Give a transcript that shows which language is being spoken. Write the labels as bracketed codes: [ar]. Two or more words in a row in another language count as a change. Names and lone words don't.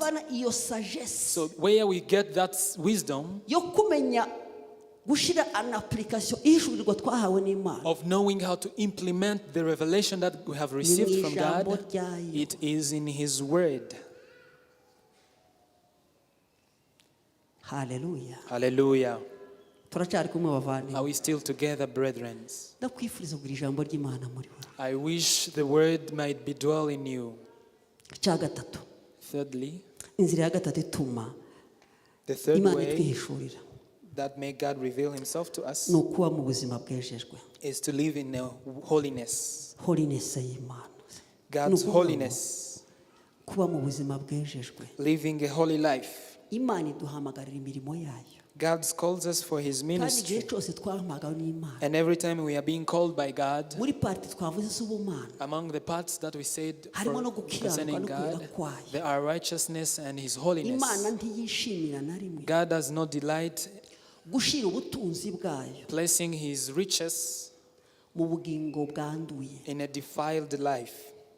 [en] So where we get that wisdom of knowing how to implement the revelation that we have received from God, it is in His word. Hallelujah. Hallelujah. [rw] Turacyari kumwe bavandimwe. [en] Are we still together, brethren? [rw] Ndakwifuriza kugira ijambo ry'Imana muri wowe. [en] I wish the word might be dwell in you. [rw] Cya gatatu. [en] Thirdly, [rw] inzira ya gatatu ituma [en] the third [rw] Imana [en] way [rw] itwihishurira [en] that may God reveal himself to us [rw] ni ukuba mu buzima bwejejwe. [en] is to live in a holiness. [rw] Holiness y'Imana. [en] God's holiness. [rw] Kuba mu buzima bwejejwe. [en] Living a holy life. [rw] Imana iduhamagarira imirimo yayo. [en] God calls us for his ministry. And every time we are being called by God, among the parts that we said concerning God, there are righteousness and his holiness. God does not delight placing his riches in a defiled life.